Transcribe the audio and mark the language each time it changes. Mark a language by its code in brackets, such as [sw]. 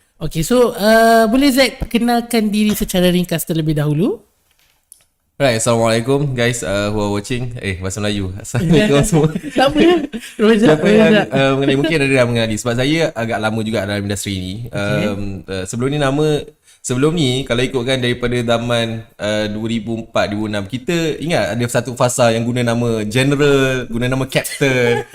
[ms] Okay, so boleh Zack perkenalkan diri secara ringkas terlebih dahulu? [en] Right, Assalamualaikum guys who are watching. [ms] Bahasa Melayu. Assalamualaikum semua. Tak apa ya? Siapa yang mengenai, mungkin ada yang mengenali. Sebab saya agak lama juga dalam industri ni. Sebelum ni kalau ikutkan daripada zaman 2004-2006, kita ingat ada satu fasa yang guna nama general, guna nama captain.